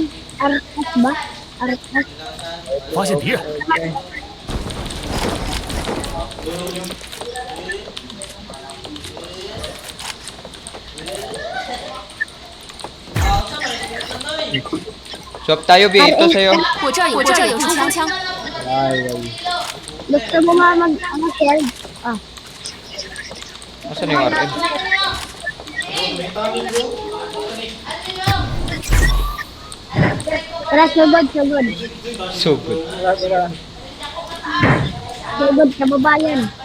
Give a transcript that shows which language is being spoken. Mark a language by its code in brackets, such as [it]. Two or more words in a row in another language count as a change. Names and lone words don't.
[tl] Artas ba? Artas? Swap tayo, B. Ito sa'yo. [zh] 我这儿有冲锋枪。 [tl] Gusto mo nga mag-sell? Nasaan yung RM? Tara, sugod, sugod. [en] So good. [tl] Sugod sa babayan.